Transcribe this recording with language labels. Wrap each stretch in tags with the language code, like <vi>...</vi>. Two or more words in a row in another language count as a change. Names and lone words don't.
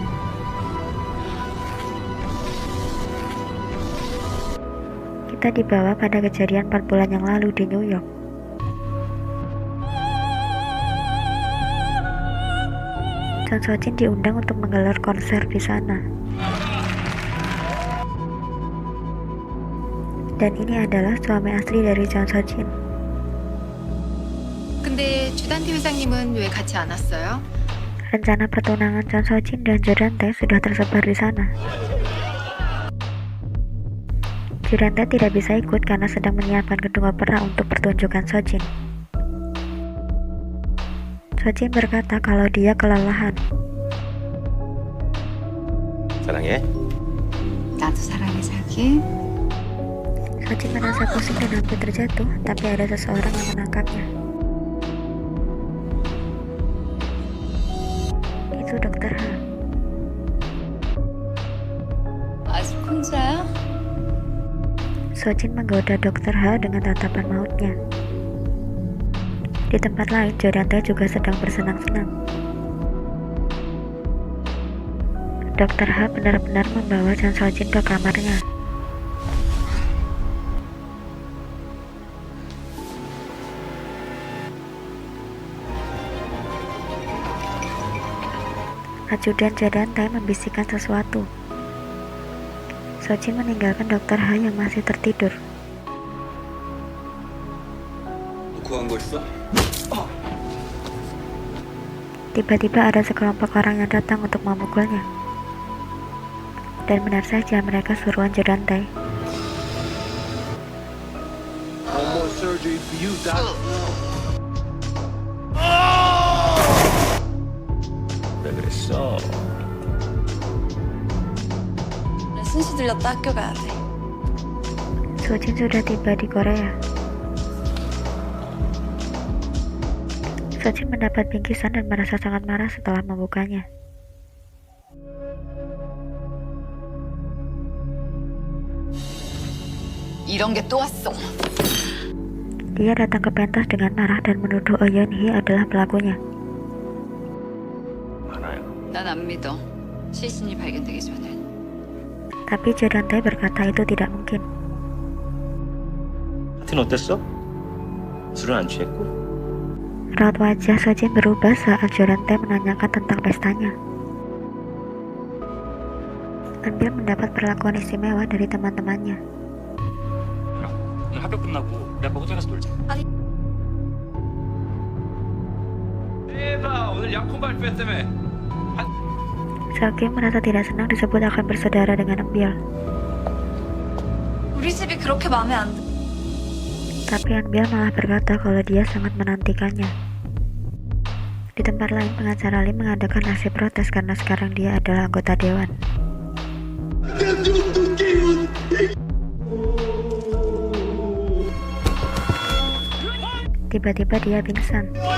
<id>Kita dibawa pada kejadian 4 bulan yang lalu di New York. Chon Sojin diundang untuk menggelar konser di sana. Dan ini adalah suami asli dari Chon Sojin.</id> <ko>근데 주단태 회장님은 왜 같이 안 왔어요?</ko> <id>Rencana pertunangan Chon Sojin dan Jodante sudah tersebar di sana. Jodante tidak bisa ikut karena sedang menyiapkan gedung opera untuk pertunjukan Sojin. Sojin berkata kalau dia kelelahan.</id> <ko>사랑해. 나도 사랑해 자기.</ko> <id>Sojin merasa pusing dan hampir terjatuh, tapi ada seseorang yang menangkapnya. Itu Dokter Ha.</id> <ko>아직 혼자야?</ko> <id>Sojin menggoda Dokter Ha dengan tatapan mautnya. Di tempat lain, Jodante juga sedang bersenang-senang. Dokter Ha benar-benar membawa Chon Sojin ke kamarnya. Ajudan Jodante membisikkan sesuatu. Sojin meninggalkan Dokter Ha yang masih tertidur.</id> <ko>구한 거 있어?</ko> <id>Tiba-tiba ada sekelompok orang yang datang untuk memukulnya. Dan benar saja mereka suruhan Jodante.</id> <ko>왜 그랬어? 순시 들렸다 학교 가야 돼.</ko> <id>Sojin sudah tiba di Korea. Sojin mendapat bingkisan dan merasa sangat marah setelah membukanya.</id> <ko>이런 게 또 왔어.</ko> <id>Dia datang ke pentas dengan marah dan menuduh Oh Yeon Hee adalah pelakunya.</id> <ko>많아요. 난 안 믿어. 시신이 발견되기 전에.</ko> <id>Tapi Jodante berkata itu tidak mungkin.</id> <ko>하여튼 어땠어? 술은 안 취했고?</ko> <id>Raut wajah Sojin berubah saat Jodante menanyakan tentang pestanya. Anbil mendapat perlakuan istimewa dari teman-temannya.</id> <ko>오늘 학교 끝나고 우리 아빠 호텔 가서 놀자. 아니. 대박! 오늘 약혼 발표했다며.</ko> <id>Seokgim merasa tidak senang disebut akan bersaudara dengan Anbil.</id> <ko>우리 집이 그렇게 마음에 안 들.</ko> <id>Tapi Anbil malah berkata kalau dia sangat menantikannya. Di tempat lain, pengacara Lim mengadakan aksi protes karena sekarang dia adalah anggota dewan. Tiba-tiba dia pingsan.</id>